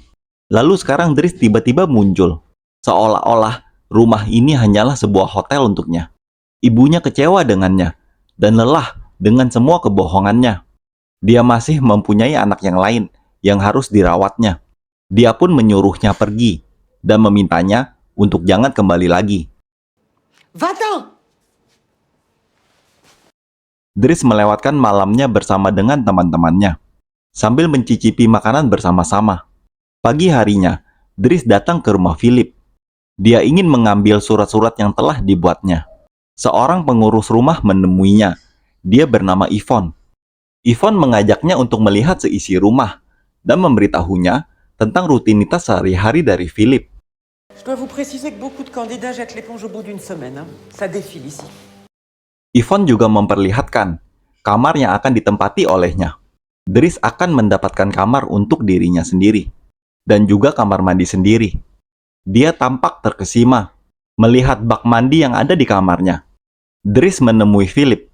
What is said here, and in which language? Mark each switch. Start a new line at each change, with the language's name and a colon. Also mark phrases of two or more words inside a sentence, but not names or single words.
Indonesian: Lalu sekarang Dries tiba-tiba muncul, seolah-olah rumah ini hanyalah sebuah hotel untuknya. Ibunya kecewa dengannya dan lelah dengan semua kebohongannya. Dia masih mempunyai anak yang lain yang harus dirawatnya. Dia pun menyuruhnya pergi dan memintanya untuk jangan kembali lagi.
French: Va-t'en!
Indonesian: Dries melewatkan malamnya bersama dengan teman-temannya, sambil mencicipi makanan bersama-sama. Pagi harinya, Dries datang ke rumah Philip. Dia ingin mengambil surat-surat yang telah dibuatnya. Seorang pengurus rumah menemuinya. Dia bernama Yvonne. Yvonne mengajaknya untuk melihat seisi rumah dan memberitahunya tentang rutinitas sehari-hari dari Philip.
French: Je dois vous préciser que beaucoup de candidats jettent l'éponge au bout d'une semaine. Ça défile ici.
Indonesian: Yvonne juga memperlihatkan kamar yang akan ditempati olehnya. Dries akan mendapatkan kamar untuk dirinya sendiri, dan juga kamar mandi sendiri. Dia tampak terkesima melihat bak mandi yang ada di kamarnya. Dries menemui Philip.